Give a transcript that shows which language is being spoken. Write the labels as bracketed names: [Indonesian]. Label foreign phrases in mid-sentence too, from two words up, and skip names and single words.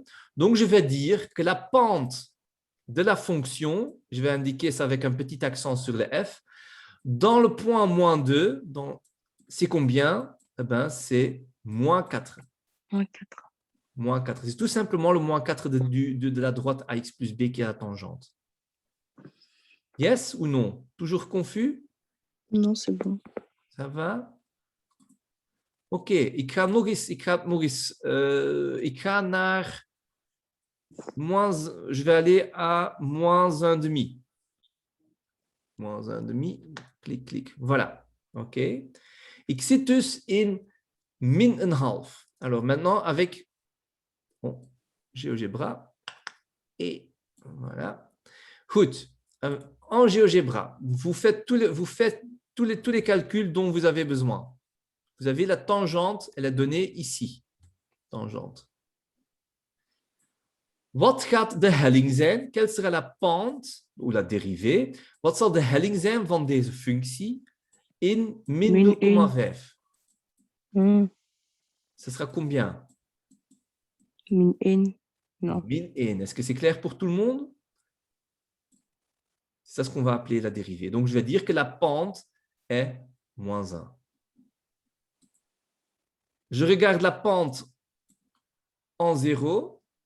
[French] Donc, je vais dire que la pente de la fonction, je vais indiquer ça avec un petit accent sur le F, dans le point moins 2, c'est combien? Eh bien, c'est moins 4. Moins 4. Moins 4. C'est tout simplement le moins 4 de la droite AX plus B qui est la tangente. Yes ou non? Toujours confus? Non, c'est bon. Ça va? [Dutch] Oké, ik ga nog eens, ik ga naar [French] je vais aller à moins 1 demi. Moins 1 demi, [Dutch] klik, klik. Voilà. OK. Ik zit dus in min een half. [French] Alors maintenant avec GeoGebra. Et voilà. Goed. En GeoGebra, vous faites tous les calculs dont vous avez besoin. Vous avez la tangente, elle est donnée ici. Tangente. [Dutch] Wat gaat de helling zijn? [French] Quelle sera la pente ou la dérivée? [Dutch] Wat zal de helling zijn van deze functie in min 0,5? [French] Ce sera combien? Min 1. Non. [Dutch] Min 1. [French] Est-ce que c'est clair pour tout le monde? C'est ce qu'on va appeler la dérivée. Donc, je vais dire que la pente est moins 1. Je regarde la pente en 0.